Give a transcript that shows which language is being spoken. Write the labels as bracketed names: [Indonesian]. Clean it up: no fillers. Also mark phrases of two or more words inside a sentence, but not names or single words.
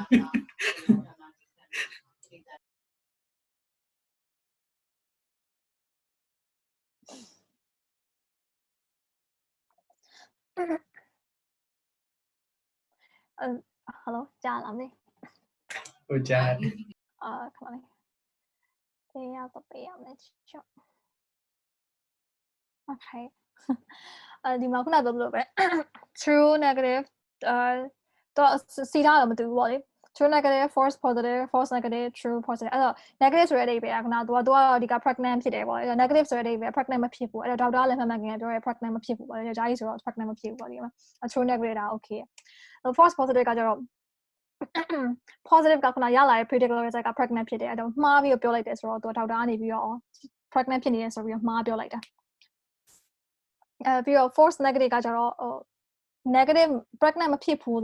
[Burmese] hello ကြားလားမသိ ဟုတ်ကြား ခဏလေးပေးရမယ်ချော့ Okay ဒီမှာခုနပြောလို့ပဲ [English] true negative [Burmese] တော့စီထားတော့မတူဘူးပေါ့လေ [English] true negative false positive false negative true positive [Burmese] အဲ့တော့ negative ဆိုတဲ့အဓိပ္ပာယ်ကခုနသူကဒီက pregnant ဖြစ်တယ်ပေါ့လေ negative ဆိုတဲ့အဓိပ္ပာယ် pregnant မဖြစ်ဘူးအဲ့တော့ဒေါက်တာလည်းမှန်မှန်ကန်ကန်ပြောရဲ pregnant မဖြစ်ဘူးပေါ့ လေဒါကြီးဆိုတော့ pregnant မဖြစ်ဘူးပေါ့ဒီမှာ [English] true negative [Burmese] ဒါ okay [English] false positive [Burmese] ကကျတော့ positive ကခုနရလာတဲ့ predict လုပ်ရတဲ့က pregnant ဖြစ်တယ်အဲ့တော့မှားပြီးပြောလိုက်တယ်ဆိုတော့သူဒေါက်တာကနေပြီးတော့ pregnant ဖြစ်နေတယ်ဆိုပြီးတော့မှားပြောလိုက်တာပြီးတော့ [English] false negative [Burmese] ကကြတော့ [English] negative pregnant [Burmese] မဖြစ်ဘူး